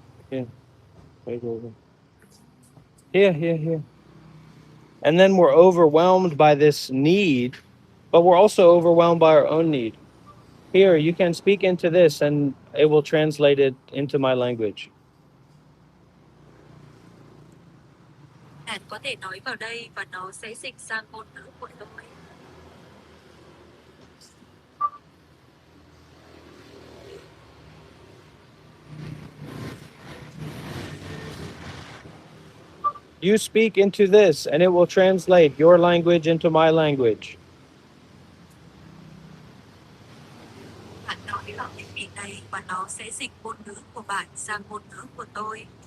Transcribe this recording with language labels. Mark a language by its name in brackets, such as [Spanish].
[English] Yeah. Here, here, here. And then we're overwhelmed by this need, but we're also overwhelmed by our own need. Here, you can speak into this and it will translate it into my language. [Vietnamese] Bạn có thể nói vào đây và nó sẽ dịch sang ngôn ngữ của tôi. [English] You speak into this and it will translate your language into my language. [Vietnamese] Bạn nói vào thiết bị này và nó sẽ dịch ngôn ngữ của bạn sang ngôn ngữ của tôi.